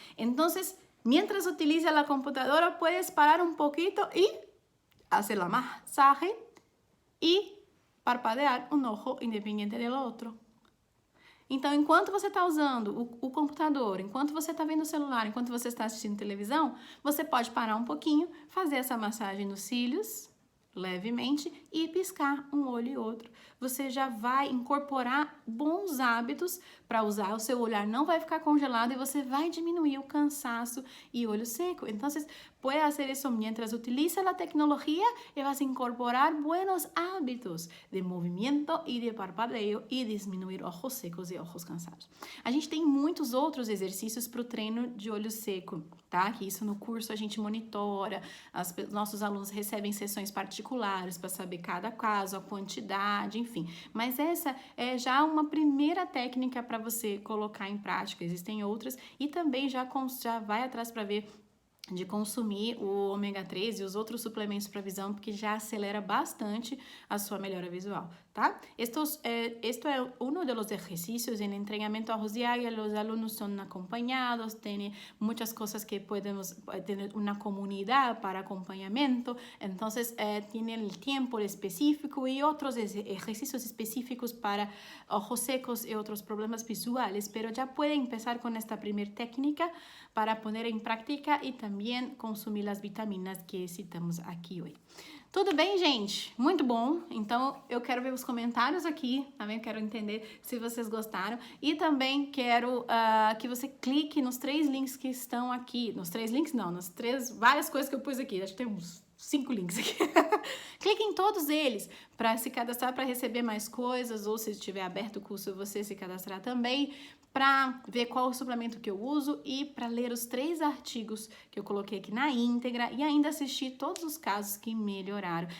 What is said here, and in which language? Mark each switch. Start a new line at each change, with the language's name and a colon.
Spanish: Entonces, mientras utiliza la computadora, puedes parar un poquito y hacer la masaje y parpadear um ojo
Portuguese: independente do outro. Então, enquanto você está usando o computador, enquanto você está vendo o celular, enquanto você está assistindo televisão, você pode parar um pouquinho, fazer essa massagem nos cílios, levemente, e piscar um olho e outro. Você já vai incorporar bons hábitos para usar, o seu olhar não vai ficar congelado e você vai diminuir o cansaço e olho seco.
Spanish: Então, puede hacer eso mientras utiliza la tecnología y vas a incorporar buenos hábitos de movimento e de parpadeo e disminuir ojos secos e ojos cansados.
Portuguese: A gente tem muitos outros exercícios para o treino de olho seco, tá? Que isso no curso a gente monitora, nossos alunos recebem sessões particulares para saber cada caso, a quantidade, enfim. Mas essa é já uma primeira técnica para você colocar em prática. Existem outras e também já vai atrás para ver de consumir o ômega 3 e os outros suplementos para visão, porque já acelera bastante a sua melhora visual, tá?
Spanish: Esto é uno de los ejercicios en entrenamiento a diario. Los alumnos son acompañados, tienen muchas cosas que podemos tener una comunidad para acompañamiento, entonces tienen el tiempo específico y otros ejercicios específicos para ojos secos y otros problemas visuales, pero ya puede empezar con esta primera técnica para poner
Portuguese: em prática e também consumir as vitaminas que citamos aqui hoje. Tudo bem, gente? Muito bom. Então, eu quero ver os comentários aqui, também quero entender se vocês gostaram. E também quero que você clique nos 3 links que estão aqui. Nos 3 links, não, várias coisas que eu pus aqui. Acho que tem uns 5 links aqui. Clique em todos eles para se cadastrar, para receber mais coisas, ou se estiver aberto o curso, você se cadastrar também, para ver qual o suplemento que eu uso e para ler os 3 artigos que eu coloquei aqui na íntegra e ainda assistir todos os casos que melhoraram.